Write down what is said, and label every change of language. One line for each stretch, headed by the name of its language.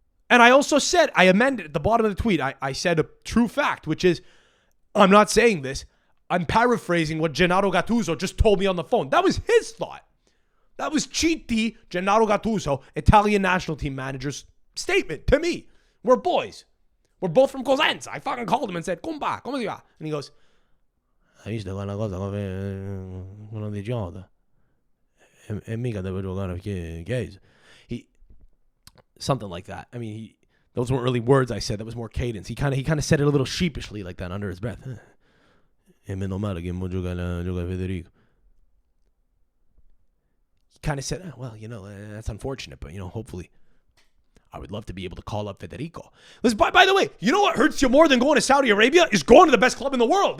English: And I also said, I amended at the bottom of the tweet, I said a true fact, which is, I'm not saying this. I'm paraphrasing what Gennaro Gattuso just told me on the phone. That was his thought. That was CT Gennaro Gattuso, Italian national team manager's statement to me. We're boys. We're both from Godsend. I fucking called him and said,
Italian: come si va?
English: And he goes,
Italian: hai visto quella cosa come un idiota? E mica deve giocare Chiesa.
English: Something like that. I mean, those weren't really words I said. That was more cadence. He kind of said it a little sheepishly like that under his breath.
Italian: E meno male che mo gioca Federico.
English: He kind of said, well, that's unfortunate, but, hopefully I would love to be able to call up Federico. Listen, by the way, you know what hurts you more than going to Saudi Arabia is going to the best club in the world.